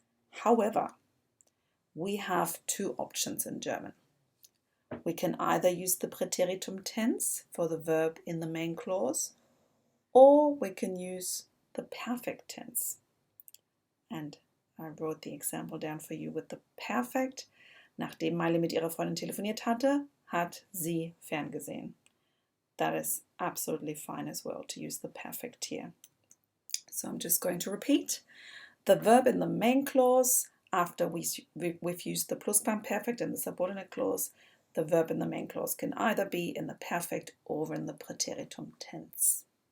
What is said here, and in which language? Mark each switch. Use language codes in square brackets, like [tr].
[en] However, we have two options in German. We can either use the Präteritum tense for the verb in the main clause, or we can use the perfect tense. And I wrote the example down for you with the perfect. [de] Nachdem Miley mit ihrer Freundin telefoniert hatte, hat sie ferngesehen. [en] That is absolutely fine as well to use the perfect here. So I'm just going to repeat. The verb in the main clause, after we've used the Plusquamperfekt and the subordinate clause, the verb in the main clause can either be in the perfect or in the Präteritum tense.